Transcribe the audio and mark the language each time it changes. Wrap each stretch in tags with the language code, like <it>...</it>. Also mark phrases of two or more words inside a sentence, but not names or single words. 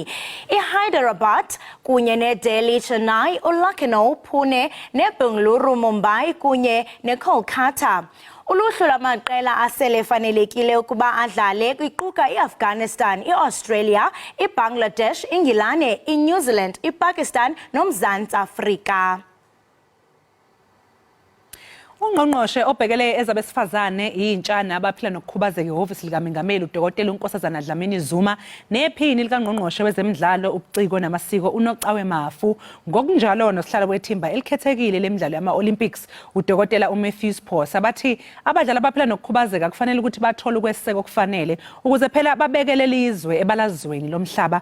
<xh>Hyderabad kunye neDelhi, Chennai, Lucknow, Pune, neBengaluru, Mumbai kunye neKolkata. Uluhlu lwamaqela asele fanelekile ukuba adlale iquka iAfghanistan, iAustralia, iBangladesh, iNgilane, iNew Zealand, iPakistan noMzantsi Afrika.</xh> <zu>Ungqongqoshe obhekele ezabesifazane intsha nabaphila nokukhubazeka ihhovisi likaMengameli uDokotela uNkosazana Dlamini Zuma nephini likangqongqoshe wezemidlalo ubuciko namasiko uNocawe Mafu ngokunjalo nosihlalo wethimba elikhethekile lemidlalo yama-Olympics uDokotela uMatthews Phosa bathi abadlali abaphila nokukhubazeka kufanele ukuthi bathole ukweseka okufanele ukuze phela babekele lizwe ebalazweni lomhlaba.</zu>